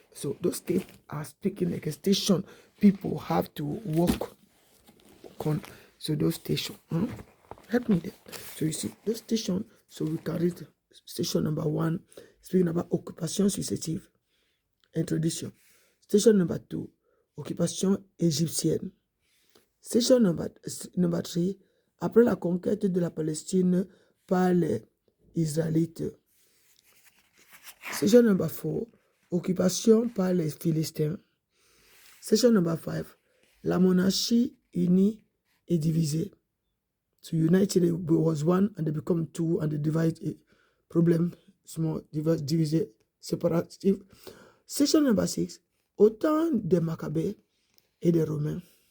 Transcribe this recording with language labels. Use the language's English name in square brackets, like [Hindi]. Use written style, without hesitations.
[English] So those steps are speaking like a station people have to walk on. So those stations, help me there. So you see those stations, so we can read station number 1, speaking about [French] occupation successive, introduction. [English] Station number 2, [French] occupation égyptienne. Station number 3, après la conquête de la Palestine par les Israélites. Station number 4, occupation par les Philistins. Station number 5, la monarchie unie et divisée. [English] So united was one and they become two and they divide a problem, small, divisé, separative. [French] Station number 6, autant des Maccabées et des Romains.